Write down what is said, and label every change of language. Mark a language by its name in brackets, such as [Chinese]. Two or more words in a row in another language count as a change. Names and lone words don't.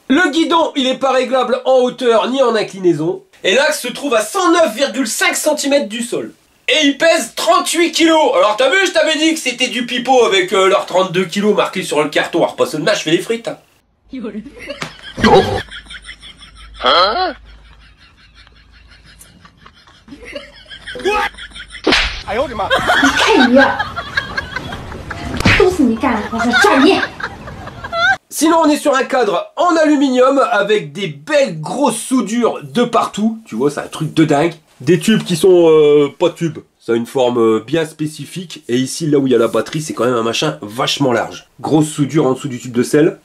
[French] Le guidon, il n'est pas réglable en hauteur ni en inclinaison. Et l'axe se trouve à 109,5 cm du sol. Et il pèse 38 kg. Alors t'as vu, je t'avais dit que c'était du pipeau avec leurs 32 kg marqués sur le carton. Alors pas seulement, je fais les frites. Hein. Hein? [Chinese] 哎呦我的妈！你看你，都是你干的，我说造孽！ [French] Sinon on est sur un cadre en aluminium avec des belles grosses soudures de partout. Tu vois, c'est un truc de dingue. Des tubes qui sont pas tubes. Ça a une forme bien spécifique. Et ici, là où il y a la batterie, c'est quand même un machin vachement large. Grosse soudure en dessous du tube de sel.